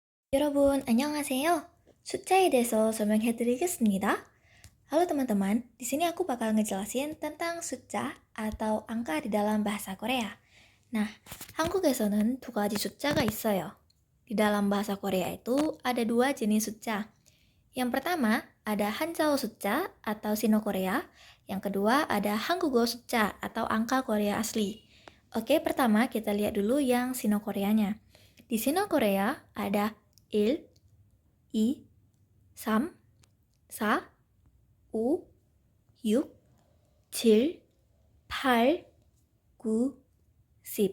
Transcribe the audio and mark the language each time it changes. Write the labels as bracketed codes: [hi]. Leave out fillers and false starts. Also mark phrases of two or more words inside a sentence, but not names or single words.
[ko] 여러분, 안녕하세요. 숫자에 대해서 설명해 드리겠습니다. [id] Halo teman-teman, di sini aku bakal ngejelasin tentang 숫자 atau angka di dalam bahasa Korea. Nah, [ko] 한국에서는 두 가지 숫자가 있어요. [id] Di dalam bahasa Korea itu ada dua jenis 숫자. Yang pertama, ada [ko] 한자어 숫자 [id] atau Sino Korea. Yang kedua, ada [ko] 한국어 숫자 [id] atau angka Korea asli. Oke, pertama kita lihat dulu yang Sino Koreanya. Di Sino Korea ada 1, 2, 3, 4, 5, 6, 7, 8, 9, 10.